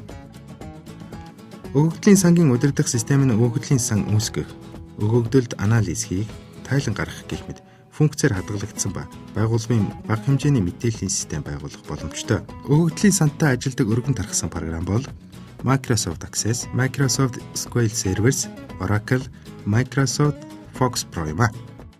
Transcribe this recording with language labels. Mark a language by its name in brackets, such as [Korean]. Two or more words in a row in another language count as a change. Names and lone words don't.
[Mongolian] Өгөгдлийн сангийн удирдах систем нь өгөгдлийн сан үүсгэх, өгөгдөлд анализ хийх, тайлан гаргах гэх мэт функцээр хадгалагдсан ба байгууллагын бага хэмжээний мэдээллийн систем байгуулах боломжтой. Өгөгдлийн сантай ажилдаг өргөн тархсан програм бол Microsoft Access, Microsoft SQL Servers, Oracle, Microsoft Fox Pro юм а.